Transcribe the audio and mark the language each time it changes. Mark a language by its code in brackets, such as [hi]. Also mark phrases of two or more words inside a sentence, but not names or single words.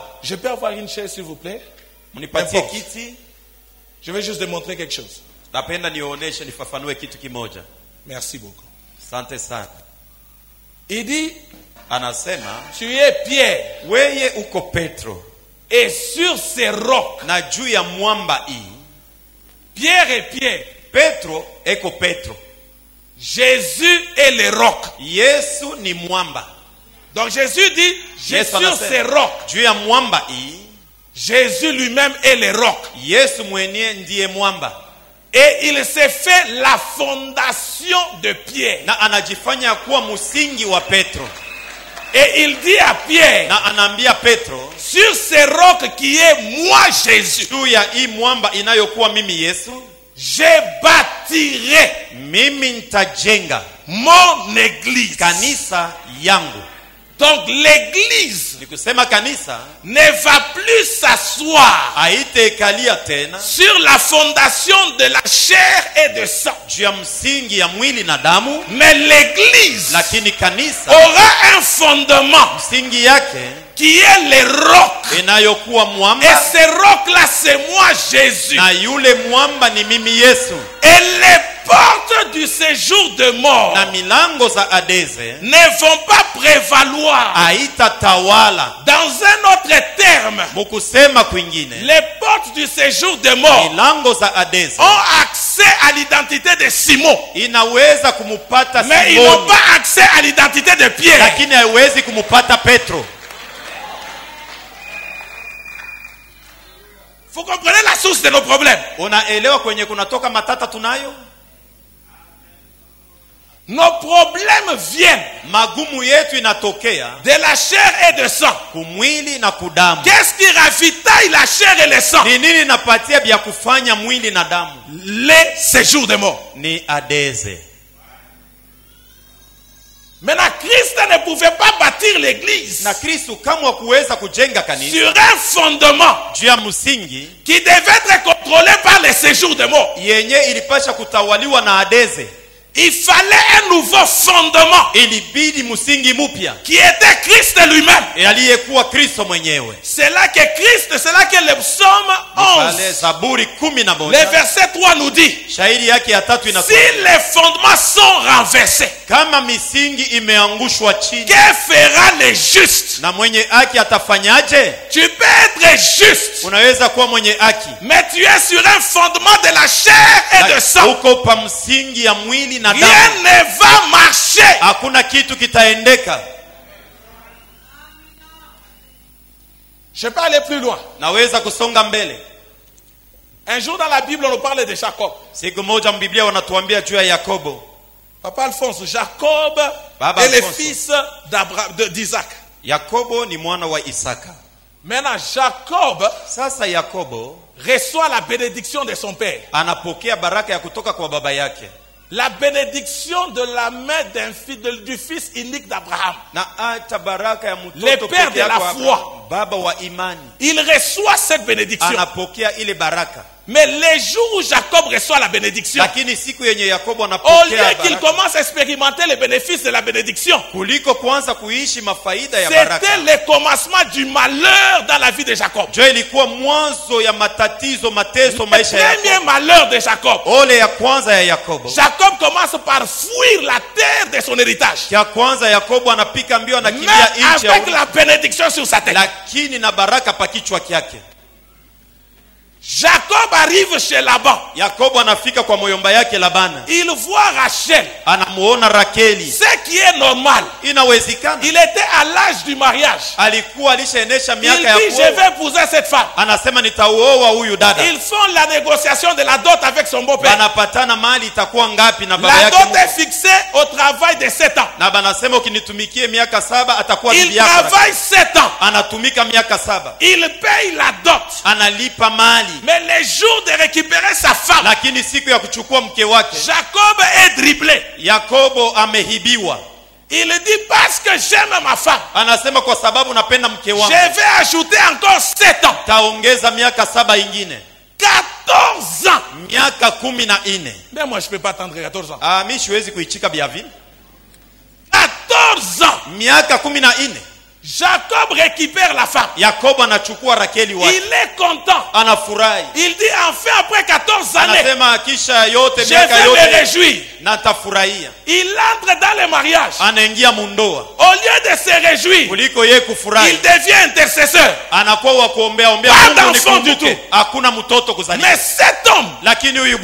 [fr] Je peux avoir une chaise, s'il vous plaît? [sw] Mnipatie [fr] N'importe. [sw] kiti. [fr] Je vais juste démontrer quelque chose. [sw] Napenda nionyeshe, nifafanue kitu kimoja. [fr] Merci beaucoup. [sw] Asante sana. [fr] Il dit, [sw] Anasema [fr] tu es Pierre. [sw] weye uko Petro, [fr] Et sur ces rocs, [sw] na juu ya mwamba hii [fr] Pierre et Pierre, [sw] Petro eko Petro, [fr] Jésus est le roc. [sw] Yesu ni mwamba. [fr] Donc Jésus dit, je [sw] Yesu [fr] suis sur [sw] anasema, [fr] ces rocs. [sw] juu ya mwamba hii, [fr] Jésus lui-même est le roc. [sw] Yesu mwenyewe ndiye mwamba. [fr] Et il s'est fait la fondation de Pierre. [sw] Na anajifanya kuwa msingi wa Petro. [fr] Et il dit à Pierre, [sw] Na anaambia Petro, [fr] sur ce roc qui est moi Jésus, [sw] juu ya hii mwamba inayokuwa mimi Yesu, [fr] je bâtirai [sw] mimi nitajenga [fr] mon église. [sw] kanisa yangu. [fr] Donc l'église [sw] Ni kusema kanisa [fr] ne va plus s'asseoir [sw] haitaikalia tena [fr] sur la fondation de la chair et de sang. [sw] juu ya msingi ya mwili na damu, [fr] Mais l'église [sw] lakini kanisa [fr] aura un fondement [sw] msingi yake [fr] qui est le roc. [sw] inayokuwa [fr] Et [sw] mwamba, [fr] ce roc-là, c'est moi Jésus. [sw] na yule mwamba ni mimi Yesu. [fr] Et les portes du séjour de mort [sw] Na milango za Adeze [fr] ne vont pas prévaloir. [sw] haitatawala. [fr] Dans un autre terme, [sw] Mukusema kwingine, [fr] les portes du séjour de mort [sw] milango za Adeze [fr] ont accès à l'identité de Simon. [sw] inaweza kumupata [fr] Mais ils n'ont [sw] Simoni, [fr] pas accès à l'identité de Pierre. [sw] lakini haiwezi kumupata Petro. [fr] Vous comprenez la source de nos problèmes. [sw] Unaelewa kwenye kunatoka matata tunayo? [fr] Nos problèmes viennent [sw] Magumu yetu inatokea [fr] de la chair et de sang. [sw] kumwili na kudamu. [fr] Qu'est-ce qui ravitaille la chair et le sang? [sw] Ni nini napatia vya kufanya mwili na damu? [fr] Les séjours de mort. [sw] Ni Adeze. [fr] Maintenant, Christ ne pouvait pas bâtir l'église [sw] Na Kristo kama kuweza kujenga kanisa [fr] sur un fondement [sw] juu ya msingi [fr] qui devait être contrôlé par les séjours de mort. [sw] yenye ilipasha kutawaliwa na Adeze. [fr] Il fallait un nouveau fondement [sw] Ilibidi msingi mpya [fr] qui était Christ lui-même. [sw] aliyekuwa Kristo mwenyewe. [fr] C'est là que le psaume [sw] Pale 11, Zaburi [fr] le 11 verset 3 nous dit, [sw] shairi yake ya 3 [fr] si [sw] inasema, [fr] les fondements sont renversés, [sw] kama misingi imeangushwa chini, [fr] que fera le juste? [sw] na mwenye haki atafanyaje? [fr] Tu peux être juste, [sw] Unaweza kuwa mwenye haki, [fr] mais tu es sur un fondement de la chair et de sang. [sw] uko pa msingi ya mwili na [fr] Rien [sw] damu, [fr] ne va marcher. [sw] hakuna kitu kitaendeka. [fr] Je peux aller plus loin. [sw] Naweza kusonga mbele. [fr] Un jour dans la Bible, on nous parle de Jacob. [sw] Siku moja mbiblia wanatuambia juu ya Yakobo. [fr] Papa Alphonse, Jacob [sw] Baba [fr] est le Alphonse. fils d'Isaac. [sw] Yakobo ni mwana wa Isaka. [fr] Maintenant, Jacob [sw] Sasa Yakobo [fr] reçoit la bénédiction de son père. [sw] anapokea baraka ya kutoka kwa baba yake, [fr] La bénédiction de la main du fils unique d'Abraham. [sw] na hata baraka ya [fr] Le [sw] mtoto [fr] père [sw] peke [fr] de la [sw] yake wa [fr] foi. [sw] Abrahamu, baba wa imani, [fr] Il reçoit cette bénédiction. [sw] anapokea ile baraka. [fr] Mais les jours où Jacob reçoit la bénédiction, [sw] Lakini siku yenye Yakobo [fr] au lieu [sw] anapokea [fr] qu'il [sw] baraka, [fr] commence à expérimenter les bénéfices de la bénédiction, [sw] kuliko kwanza kuishi mafaida ya [fr] c'était [sw] baraka, [fr] le commencement du malheur dans la vie de Jacob. [sw] jo ilikuwa mwanzo ya matatizo, mateso [fr] Le [sw] maisha ya [fr] premier [sw] Yakobo. [fr] malheur de Jacob. [sw] Ole ya kwanza ya Yakobo, [fr] Jacob commence par fuir la terre de son héritage. [sw] ya kwanza Yakobo anapika mbio, [fr] Mais [sw] anakimbia nchi ya [fr] avec [sw] urithi, [fr] la bénédiction sur sa tête. [sw] lakini na baraka pa kichwa kyake. [fr] Jacob arrive chez Laban. [sw] Yakobo anafika kwa moyomba yake Labana, [fr] Il voit Rachel. [sw] anamuona Rakeli. [fr] Ce qui est normal. [sw] Inawezekana [fr] Il était à l'âge du mariage. [sw] alikuwa alishaenesha [fr] Il [sw] miaka ya [fr] dit, je [sw] kuoa, [fr] vais épouser cette femme. [sw] anasema nitauoa huyu dada. [fr] Ils font la négociation de la dot avec son beau-père. [sw] Banapatana mali itakuwa ngapi na baba [fr] La [sw] yake [fr] dot est [sw] mkwe. [fr] fixée au travail de 7 ans. [sw] Na banasema ukinitumikie miaka 7 atakuwa [fr] Il [sw] bibi yako. [fr] travaille 7 ans. [sw] Anatumika miaka 7, [fr] Il paye la dot. [sw] analipa mali, [fr] Mais les jours de récupérer sa femme, [sw] lakini siku ya kuchukua mke wake [fr] Jacob est dribblé. [sw] Yakobo amehibiwa. [fr] Il dit, parce que j'aime ma femme, [sw] Anasema kwa sababu napenda mke [fr] je [sw] wangu, [fr] vais ajouter encore 7 ans. [sw] taongeza miaka 7 ingine, [fr] 14 ans. [sw] miaka 14. [fr] Mais moi, je ne peux pas attendre 14 ans. [sw] Ah, mimi siwezi kuichika bia vile. [fr] 14 ans. [sw] Miaka 14. [fr] Jacob récupère la femme. [sw] Yakobo anachukua Rakeli wake, [fr] Il est content. [sw] anafurahi, [fr] Il dit, enfin, après 14 années, [sw] anasema kisha yote [fr] je [sw] miaka [fr] vais me [sw] yote [fr] réjouir. [sw] natafurahia. [fr] Il entre dans le mariage. [sw] Anaingia mundoa, [fr] Au lieu de se réjouir, [sw] kuliko ye kufurahi [fr] il devient intercesseur. [sw] anakuwa wa kuombea ombea, [fr] Pas [sw] Mungu [fr] d'enfant du [sw] nikumbuke. [fr] tout. [sw] Hakuna mtoto kuzaliwa, [fr] Mais cet homme [sw] lakini huyu